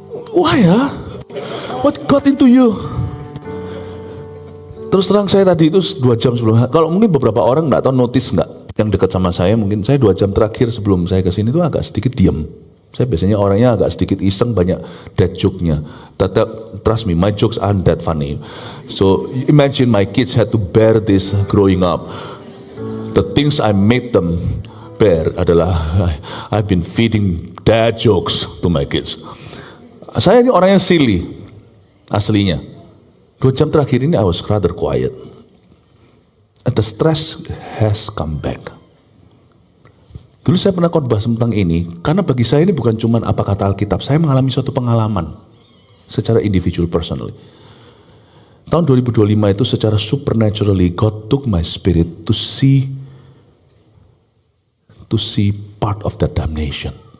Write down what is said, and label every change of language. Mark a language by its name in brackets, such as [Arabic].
[Indonesian] Wah ya, [English] what got into you? [Indonesian] Terus terang saya tadi itu 2 jam sebelum. Kalau mungkin beberapa orang nggak tahu notice nggak, yang dekat sama saya mungkin saya 2 jam terakhir sebelum saya kesini itu agak sedikit diam. Saya biasanya orangnya agak sedikit iseng, banyak dad joke-nya. [English] Trust me, my jokes aren't that funny. So imagine my kids had to bear this growing up. The things I made them bear adalah I've been feeding dad jokes to my kids. [Indonesian] Saya ini orangnya silly, aslinya. 2 jam terakhir ini [English] I was rather quiet. And the stress has come back. [Indonesian] Dulu saya pernah khotbah tentang ini, karena bagi saya ini bukan cuma apa kata Alkitab, saya mengalami suatu pengalaman secara individual personally. Tahun 2025 itu secara supernaturally [English] God took my spirit to see part of that damnation.